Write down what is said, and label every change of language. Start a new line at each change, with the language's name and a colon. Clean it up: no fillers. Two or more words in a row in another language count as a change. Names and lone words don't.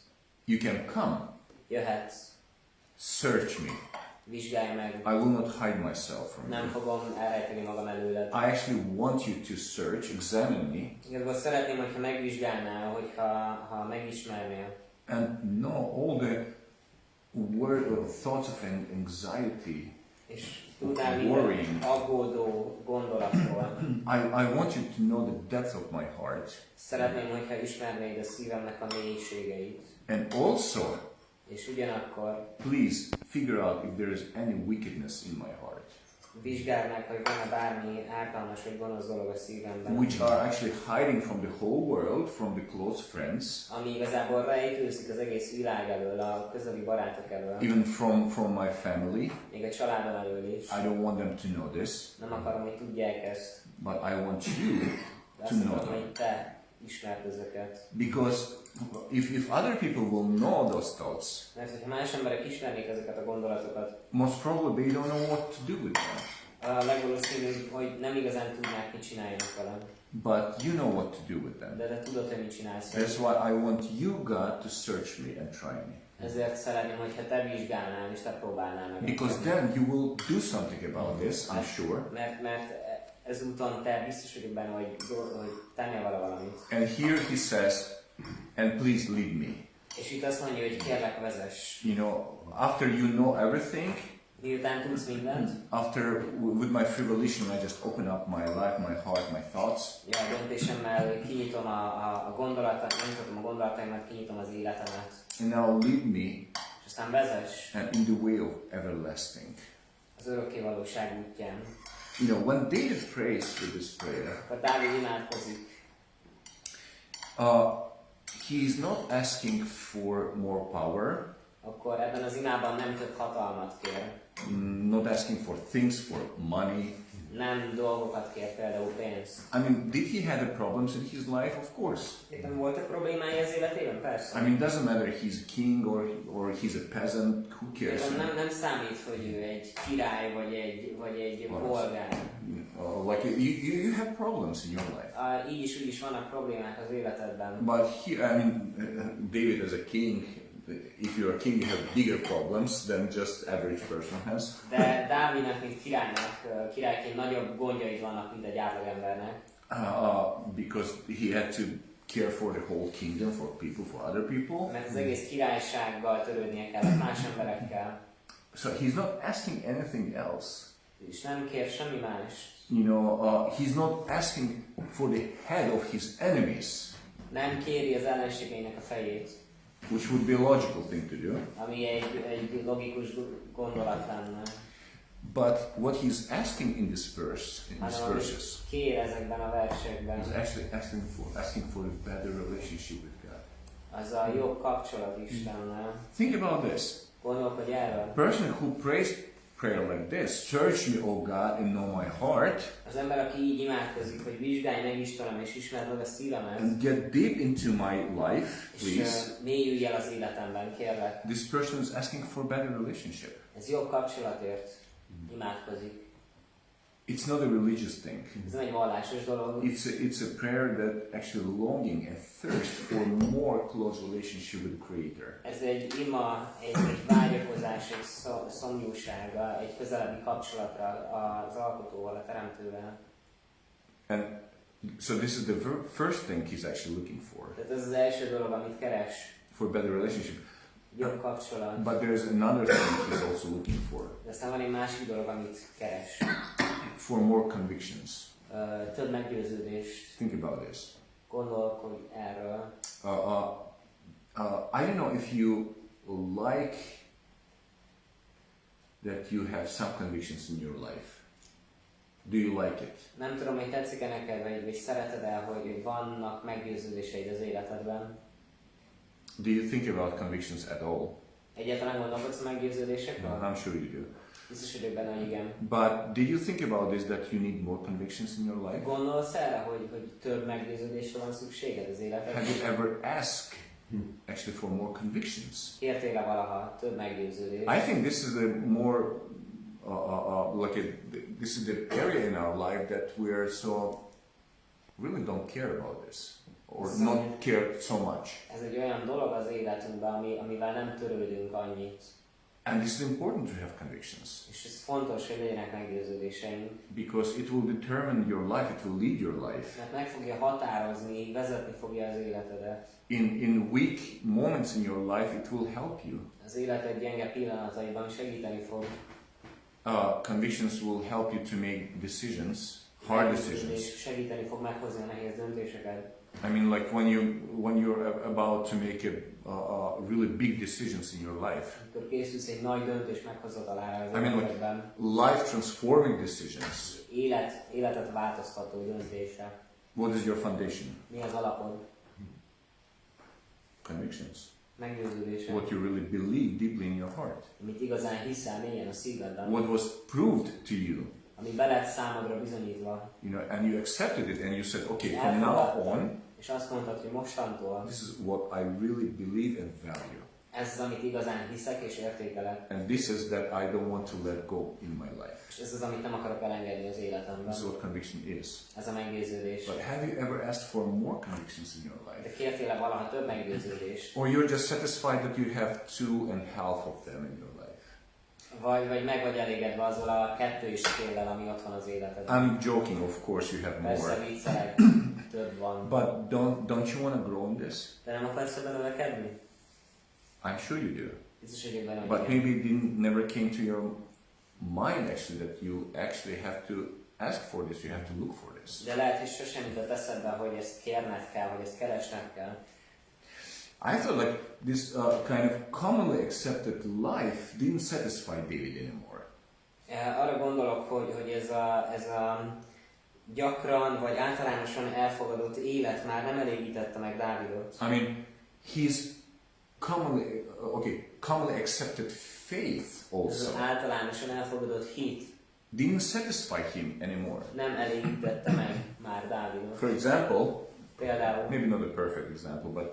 English: You can come,
Hungarian: Jöhetsz,
English: search me.
Hungarian: vizsgálj meg,
English: I will not hide myself from
Hungarian: nem
English: you.
Hungarian: fogom elrejteni magam előled.
English: I actually want you to search, examine me,
Hungarian: Igazából szeretném, hogyha megvizsgálnál, hogyha megismernél.
English: and know all the thoughts of anxiety
Hungarian: És Tudnál minden aggódó gondolatról.
English: I want you to know the depth of my heart.
Hungarian: Szeretném, hogyha ismernéd a szívemnek a mélységeit.
English: And also,
Hungarian: És ugyanakkor
English: please figure out if there is any wickedness in my heart.
Hungarian: Vizsgáld meg, hogy van-e bármi ártalmas vagy gonosz dolog a szívemben.
English: Which are actually hiding from the whole world, from the close friends.
Hungarian: Ami igazából rejtőzik az egész világ elől, a közeli barátok elől.
English: Even from my family.
Hungarian: Még a családom elől is.
English: I don't want them to know this.
Hungarian: Nem akarom, hogy tudják ezt.
English: But I want you to know
Hungarian: akarom,
English: them.
Hungarian: hogy te ismerd ezeket.
English: Because if other people will know those thoughts,
Hungarian: Mert hogyha más emberek ismernék ezeket a gondolatokat,
English: most probably they don't know what to do with them.
Hungarian: a legvalószínűbb, hogy nem igazán tudnák, mit csináljanak velem.
English: But you know what to do with them.
Hungarian: De tudod, hogy mit csinálsz.
English: That's why I want you, God, to search me and try me.
Hungarian: Ezért szeretném, hogyha te vizsgálnál és te próbálnál meg.
English: Because then you will do something about this, I'm sure.
Hungarian: Mert ezúton te biztos vagyok benne, hogy tennél vele valamit.
English: And here he says, and please lead me.
Hungarian: És itt azt mondja, hogy kérlek vezess.
English: You know, after you know everything,
Hungarian: miután tudsz mindent,
English: after with my free volition I just open up my life, my heart, my thoughts.
Hungarian: Ja, a döntésemmel kinyitom a gondolataimat, kinyitom az életemet.
English: And now lead me
Hungarian: És aztán vezess
English: and in the way of everlasting.
Hungarian: az örökké valóság útján.
English: You know, when David prays with this prayer,
Hungarian: Akkor Dávid imádkozik.
English: he is not asking for more power,
Hungarian: Akkor ebben az imában nem több hatalmat kér.
English: not asking for things, for money.
Hungarian: Nem dolgokat kér, például pénzt.
English: I mean, did he have problems in his life? Of course.
Hungarian: Éppen voltak problémái az életében? Persze.
English: I mean, doesn't matter if he's a king or he's a peasant, who cares?
Hungarian: Nem számít, hogy ő egy király vagy egy polgár.
English: Like you have problems in your life.
Hungarian: Így is úgy is vannak problémák az életedben.
English: But here, I mean, David as a king, if you're a king, you have bigger problems than just average person has.
Hungarian: De Dávidnak, mint királyként nagyobb gondjai vannak, mint egy átlagembernek.
English: Because he had to care for the whole kingdom, for people, for other people.
Hungarian: Mert az egész királysággal törődnie kellett más emberekkel.
English: So he's not asking anything else.
Hungarian: És nem kér semmi más.
English: You know, he's not asking for the head of his enemies.
Hungarian: Nem kéri az ellenségeinek a fejét.
English: Which would be a logical thing to do.
Hungarian: Ami egy logikus gondolat lenne.
English: But what he's asking in this verse, in these verses,
Hungarian: kér ezekben a versekben,
English: is actually asking for a better relationship with God.
Hungarian: Az a jobb kapcsolat Istennel.
English: Think about this.
Hungarian: Gondolkodj erről.
English: A person who prays prayer like this, search me, O God, and know my heart.
Hungarian: Az ember, aki így imádkozik, hogy vizsgálj meg Istenem, és ismerd meg a szívemet.
English: And get deep into my life, please.
Hungarian: És mélyülj el az életemben, kérlek.
English: This person is asking for a better relationship.
Hungarian: Ez jobb kapcsolatért imádkozik.
English: It's not a religious thing.
Hungarian: Ez nem egy vallásos dolog.
English: It's a prayer that actually longing and thirst for more close relationship with the Creator.
Hungarian: Ez egy ima, egy vágyakozás, egy szomjúsága, egy közelebbi kapcsolatra az Alkotóval, a Teremtővel.
English: And so this is the first thing he's actually looking for.
Hungarian: Tehát ez az első dolog, amit keres.
English: For a better relationship.
Hungarian: Jobb kapcsolat.
English: But there's another thing he's also looking for.
Hungarian: De aztán van egy másik dolog, amit keres.
English: For more convictions.
Hungarian: Több meggyőződést.
English: Think about this.
Hungarian: Gondolkodj erről.
English: I don't know if you like that you have some convictions in your life. Do you like it?
Hungarian: Nem tudom, hogy tetszik-e neked, vagy szereted-e, hogy vannak meggyőződéseid az életedben.
English: Do you think about convictions at all?
Hungarian: Egyáltalán gondolkodsz a meggyőződésekről?
English: I'm sure you do.
Hungarian: Biztos vagyok benne, hogy igen.
English: But do you think about this, that you need more convictions in your life?
Hungarian: Gondolsz erre, hogy több meggyőződésre van szükséged az életedben?
English: Have you ever asked actually for more convictions?
Hungarian: Kértél-e valaha több meggyőződést?
English: I think this is the more this is the area in our life that we are so really don't care about this. Or not care so much.
Hungarian: Ez egy olyan dolog az életünkben, amivel nem törődünk annyit.
English: And this is important to have convictions.
Hungarian: És ez fontos, hogy legyenek meggyőződéseink.
English: Because it will determine your life, it will lead your life.
Hungarian: Mert meg fogja határozni, vezetni fogja az életedet.
English: In weak moments in your life, it will help you.
Hungarian: Az életed gyenge pillanataiban segíteni fog.
English: convictions will help you to make decisions, hard decisions.
Hungarian: És segíteni fog meghozni a nehéz döntéseket.
English: I mean, like when you're about to make a really big decisions in your life.
Hungarian: Amikor készülsz egy nagy döntés meghozatalára az
English: I mean,
Hungarian: életedben.
English: Life transforming decisions.
Hungarian: Életet változtató döntése.
English: What is your foundation?
Hungarian: Mi az alapod?
English: Convictions.
Hungarian: Meggyőződése.
English: What you really believe deeply in your heart.
Hungarian: Amit igazán hiszel mélyen a szívedben.
English: What was proved to you.
Hungarian: Ami be lett számodra bizonyítva.
English: You know, and you accepted it and you said, okay, from now on,
Hungarian: és azt mondtad, hogy mostantól
English: this is what I really believe and value.
Hungarian: ez az, amit igazán hiszek és értékelek.
English: And this is that I don't want to let go in my life.
Hungarian: És ez az, amit nem akarok elengedni az életemben.
English: This is what conviction is.
Hungarian: Ez a meggyőződés.
English: But have you ever asked for more convictions in your life?
Hungarian: De kértél valaha több meggyőződést?
English: Or you're just satisfied that you have 2.5 of them in your life?
Hungarian: Vagy meg vagy elégedve azzal a 2,5-lel, ami ott van az életedben.
English: I'm joking, of course you have more.
Hungarian: Persze viccelek, több van.
English: But don't you want to grow in this?
Hungarian: De nem akarsz ebben növekedni?
English: I'm sure you do.
Hungarian: Biztos, hogy ebben
English: But maybe it never came to your mind actually that you actually have to ask for this, you have to look for this.
Hungarian: De lehet, hogy sosem jutott eszedbe, hogy ezt kérned kell, hogy ezt keresned kell.
English: I thought like this kind of commonly accepted life didn't satisfy David anymore.
Hungarian: Arra gondolok, hogy ez a gyakran vagy általánosan elfogadott élet már nem elégítette meg Dávidot.
English: I mean, his commonly accepted faith
Hungarian: Ez
English: also
Hungarian: az általánosan elfogadott hit
English: didn't satisfy him anymore.
Hungarian: nem elégítette meg már Dávidot.
English: For example,
Hungarian: Például,
English: maybe not a perfect example, but